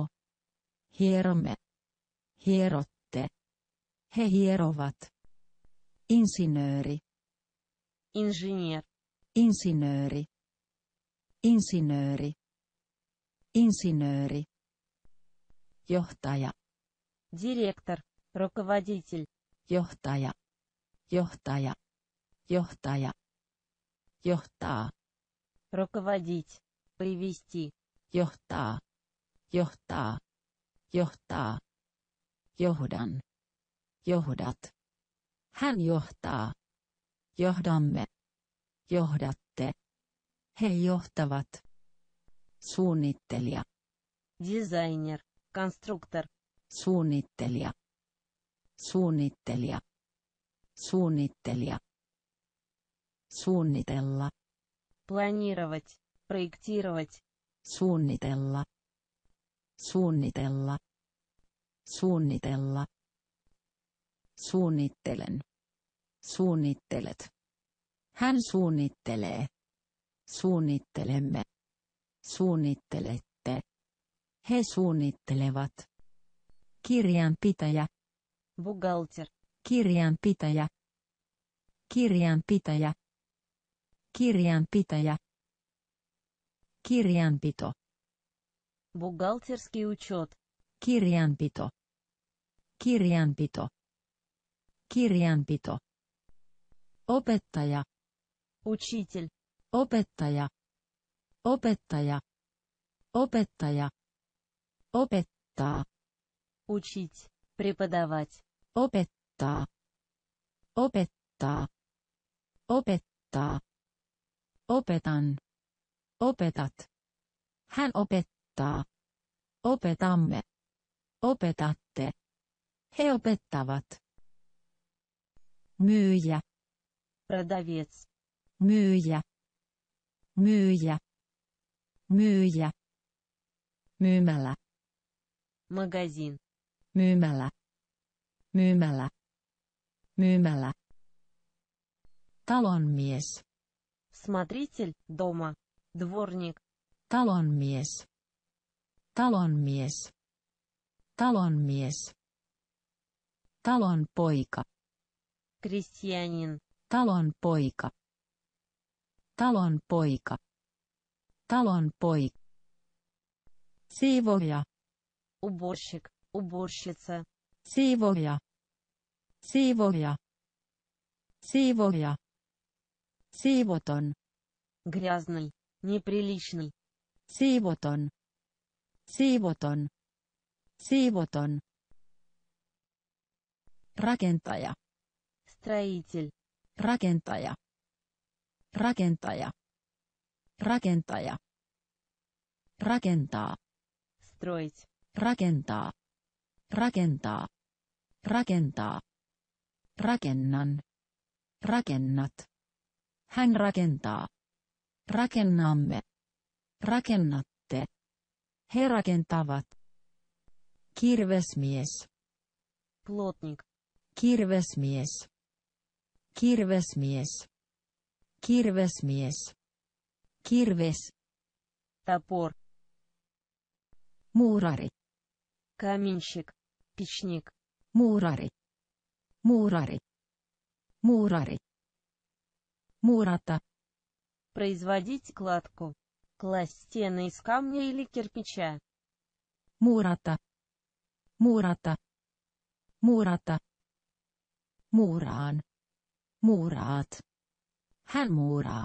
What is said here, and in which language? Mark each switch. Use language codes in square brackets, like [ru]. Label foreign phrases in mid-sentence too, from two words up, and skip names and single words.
[fi] Hieromme. Hierotte. He hierovat. Insinööri. [ru] Инженер. [fi] Insinööri. Insinööri. Insinööri. Johtaja. [ru] Директор. Руководитель. [fi] Johtaja. Johtaja. Johtaja. Johtaa. [ru] Руководить. Привести. [fi] Johtaa. Johtaa. Johtaa. Johdan. Johdat. Hän johtaa. Johdamme. Johdatte. He johtavat. Suunnittelija. [ru] Дизайнер. Конструктор. [fi] Suunnittelija. Suunnittelija. Suunnittelija. Suunnitella. [ru] Планировать. Проектировать. [fi] Suunnitella. Suunnitella. Suunnitella. Suunnittelen. Suunnittelet. Hän suunnittelee. Suunnittelemme. Suunnittelette. He suunnittelevat. Kirjanpitäjä. [ru] Бухгалтер. [fi] Kirjanpitäjä. Kirjanpitäjä. Kirjanpitäjä. Kirjanpito. [ru] Бухгалтерский учет. [fi] Kirjanpito. Kirjanpito. Kirjanpito. Opettaja. [ru] Учитель. [fi] Opettaja. Opettaja. Opettaja. Opettaa. [ru] Учить. Преподавать. [fi] Opettaa. Opettaa. Opettaa. Opetan. Opetat. Hän opettaa. Opetamme. Opetatte. He opettavat. Myyjä. [ru] Продавец. [fi] Myyjä. Myyjä. Myyjä. Myymälä. [ru] Магазин. [fi] Myymälä. Myymälä. Myymälä. Talonmies. [ru] Смотритель дома. Дворник. [fi] Talonmies. Talonmies. Talonmies. Talon poika. [ru] Крестьянин. [fi] Talon poika. Talon poika. Talon poika. Siivoja. [ru] Уборщик. Уборщица. [fi] Siivoja. Siivoja. Siivoja. Siivoton. [ru] Грязный. Неприличный. [fi] Siivoton. Siivoton. Siivoton. Rakentaja. [ru] Строитель. [fi] Rakentaja. Rakentaja. Rakentaja. Rakentaa. [ru] Строить. [fi] Rakentaa. Rakentaa. Rakentaa. Rakennan. Rakennat. Hän rakentaa. Rakennamme. Rakennatte. He rakentavat. Kirvesmies. [ru] Плотник. [fi] Kirvesmies. Kirvesmies. Kirvesmies. Kirves. [ru] Топор. [fi] Muurari. [ru] Каменщик. Печник. [fi] Muurari. Muurari. Muurari. Muurata. [ru] Производить кладку. Класть стены из камня или кирпича. [fi] Muurata. Muurata. Muurata. Muuraan. Muuraat. Hän muuraa.